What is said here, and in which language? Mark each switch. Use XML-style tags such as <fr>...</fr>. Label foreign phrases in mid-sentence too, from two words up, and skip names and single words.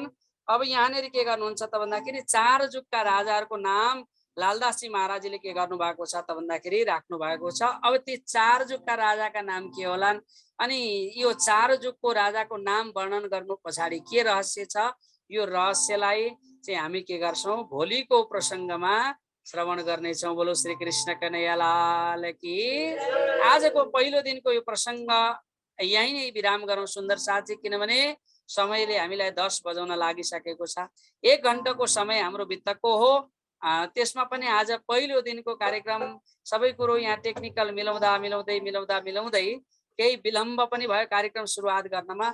<ne>अब यहाँनिर के गर्नुहुन्छ त भन्दाखेरि 4 जुगका राजाहरूको नाम लालदासजी महाराजले के गर्नु भएको छ त भन्दाखेरि राख्नु भएको छ। अब ती 4 जुगका राजाका नाम के होलान् अनि यो 4 जुगको राजाको नाम वर्णन गर्नु पछाडि के रहस्य छ, यो रहस्यलाई चाहिँ हामी के गर्छौं भोलिको प्रसङ्गमा श्रवण गर्नेछौं।</ne> <hi>बोलो श्री कृष्ण कन्हैया लाल की।</hi> <ne>आजको पहिलो दिनको यो प्रसङ्ग यही नै विराम गरौँ सुन्दर साथी, किनभने समयले हामीलाई 10 बजाउन लागिसकेको छ। 1 घण्टाको समय हाम्रो बित्तको हो। त्यसमा पनि आज पहिलो दिनको कार्यक्रम सबै कुरो यहाँ टेक्निकल मिलाउँदै केही विलम्ब पनि भयो कार्यक्रम सुरुवात गर्नमा।</ne>